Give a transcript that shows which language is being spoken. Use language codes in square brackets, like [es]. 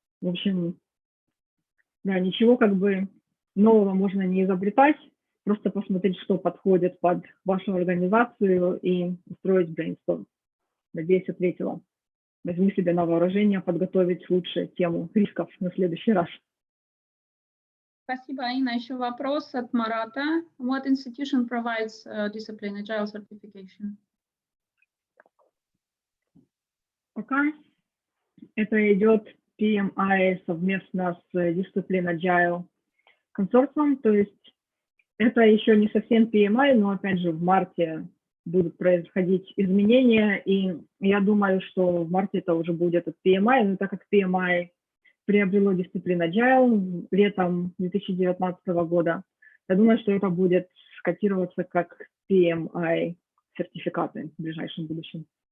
[ru] В общем, да, ничего как бы нового можно не изобретать, просто посмотреть, что подходит под вашу организацию и устроить брейнсторм. Надеюсь, ответила. Возьми себе на вооружение, подготовить лучше тему рисков на следующий раз. Спасибо, Аина. Еще вопрос от Марата. [en] What institution provides Disciplined Agile certification? [ru] Пока это идет PMI совместно с Disciplined Agile консорциумом, то есть это еще не совсем PMI, но опять же в марте будут происходить изменения, и я думаю, что в марте это уже будет от PMI, но так как PMI приобрело Disciplined Agile летом 2019 года, я думаю, что это будет котироваться как PMI сертификаты в ближайшем будущем.